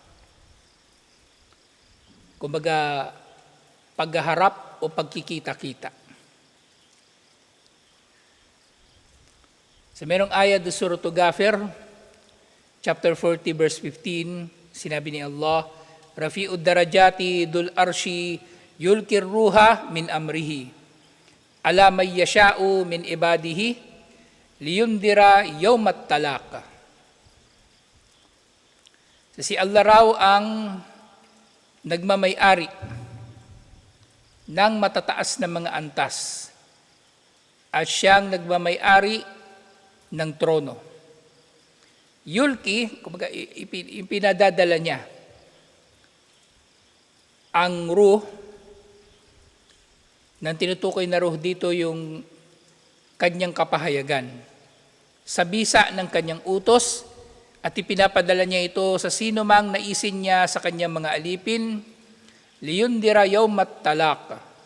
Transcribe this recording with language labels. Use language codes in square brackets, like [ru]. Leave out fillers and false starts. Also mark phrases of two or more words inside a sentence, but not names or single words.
[tl] Kumbaga, pagharap o pagkikita-kita. So merong ayat sa Surah Ghafir, [en] chapter 40, verse 15, [tl] sinabi ni Allah, [ar] رفيع الدرجات ذو العرش يلقي الروح من أمره. على من يشاء من عباده لينذر يوم التلاق. [tl] So si Allah raw ang nagmamay-ari ng matataas na mga antas at siyang nagmamay-ari ng trono. Yulki, kumbaga ipinadadala niya ang ruh, nang tinutukoy na ruh dito yung kanyang kapahayagan sa bisa ng kanyang utos at ipinapadala niya ito sa sino mang naisin niya sa kanyang mga alipin, [ar] لينذر يوم التلاق,